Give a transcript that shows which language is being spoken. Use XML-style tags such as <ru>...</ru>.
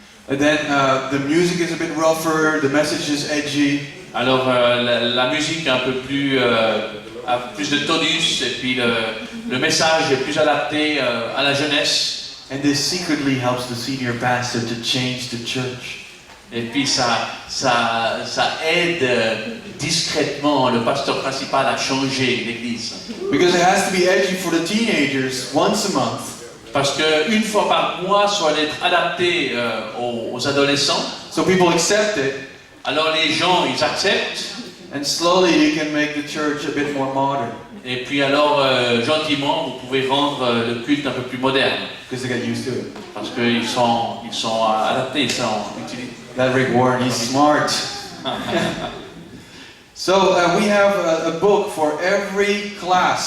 <en>And then the music is a bit rougher, the message is edgy.</en> <fr>Alors la musique a un peu plus, a plus de tonus et puis le message est plus adapté à la jeunesse.</fr> <en>And this secretly helps the senior pastor to change the church.</en> <fr>Et puis ça aide discrètement le pasteur principal à changer l'église.</fr> <en>Because it has to be edgy for the teenagers once a month.</en> <fr>Parce qu'une fois par mois, ça doit être adapté aux adolescents.</fr> <en>So people accept it.</en> <fr>Alors les gens, ils acceptent.</fr> <en>And slowly you can make the church a bit more modern.</en> <fr>Et puis alors, gentiment, vous pouvez rendre le culte un peu plus moderne.</fr> <en>Because they get used to it.</en> <fr>Parce qu'ils sont adaptés, ils sont utilisés.</fr> <en>That Rick Warren, he's smart. So we have a book for every class.</en>